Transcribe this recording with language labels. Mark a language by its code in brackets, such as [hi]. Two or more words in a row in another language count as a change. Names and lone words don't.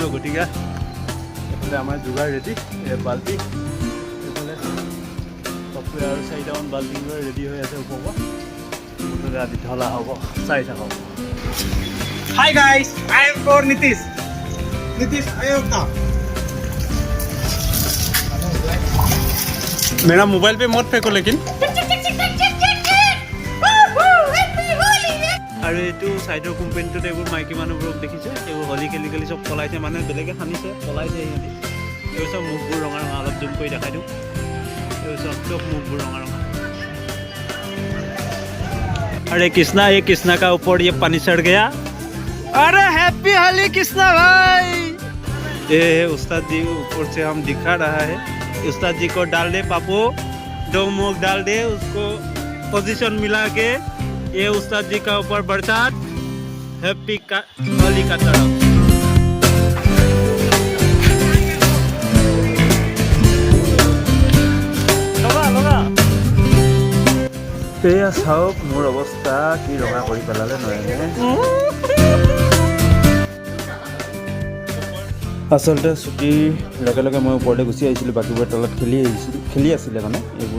[as] গতিকে এইফালে আমাৰ যোগাৰ ৰেডি, বাল্টি এইফালে চবটোৱে আৰু 4টামান বাল্টি লৈ ৰেডি হৈ আছে ওপৰৰ পৰা। মুঠতে আজি ঢলা হ'ব, চাই থাকক। [en] Hi guys, I am for Nitish. Nitish, Ayodhya. [hi] मेरा मोबाइल पे मत फेंको लेकिन। [as] আৰু এইটো চাইডৰ কোম্পানীটোত এইবোৰ মাইকী মানুহবোৰক দেখিছে, এইবোৰ হোলী খেলি খেলি চব পলাইছে, মানে বেলেগে সানিছে পলাইছে সিহঁতি। এইবোৰ চব মুখবোৰ ৰঙা ৰঙা, অলপ জুম কৰি দেখাই দিওঁ। এইবোৰ চব মুখবোৰ ৰঙা ৰঙা। [hi] अरे कृष्णा, ये कृष्णा का ऊपर ये पानी चढ़ गया। अरे हैप्पी होली कृष्णा भाई। ये उस्ताद जी ऊपर से हम दिखा रहा है। उस्ताद जी को डाल दे पापू, 2 मुख डाल दे, उसको पोजीशन मिला के ये उस्ताद जी का ऊपर बरसात। हैप्पी का होली का तरफ। [as] সেয়া চাওক মোৰ অৱস্থা কি ৰঙা কৰি পেলালে নয়নে। আচলতে ছুটিৰ লগে লগে মই ওপৰলৈ গুচি আহিছিলোঁ, বাকীবোৰে তলত খেলি আছিলে মানে এইবোৰ।